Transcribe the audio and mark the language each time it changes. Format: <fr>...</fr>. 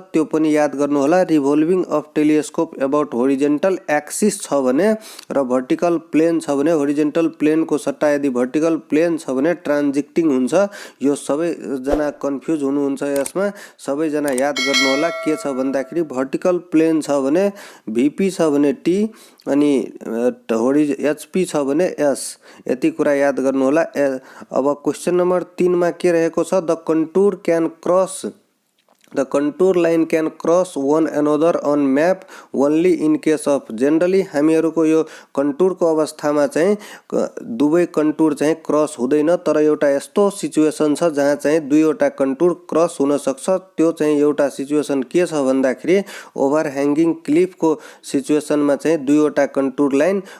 <ne>त्यो पनि याद गर्नु होला।</ne> <en>revolving of telescope about horizontal axis</en> <ne>छ भने र भर्टिकल प्लेन छ भने, होरिजोन्टल प्लेन को सट्टा यदि भर्टिकल प्लेन छ भने ट्रान्जिक्टिङ हुन्छ। यो सबै जना कन्फ्युज हुनुहुन्छ, यसमा सबै जना याद गर्नु होला। के छ भन्दाखेरि भर्टिकल प्लेन छ भने VP छ भने T अनि HP छ भने S, यति कुरा याद गर्नु होला। अब क्वेशन नम्बर 3 मा के रहेको छ?</ne> <en>The contour can cross The contour line can cross one another on map only in case of।</en> <ne>Generally हामीहरुको यो कन्टुर को अवस्थामा चाहिँ दुवै कन्टुर चाहिँ क्रस हुँदैन, तर एउटा यस्तो सिचुएसन छ जहाँ चाहिँ दुईवटा कन्टुर क्रस हुन सक्छ। त्यो चाहिँ एउटा सिचुएसन के छ भन्दाखेरि ओभर ह्याङ्गिङ क्लिफ को सिचुएसनमा चाहिँ दुईवटा कन्टुर लाइन</ne>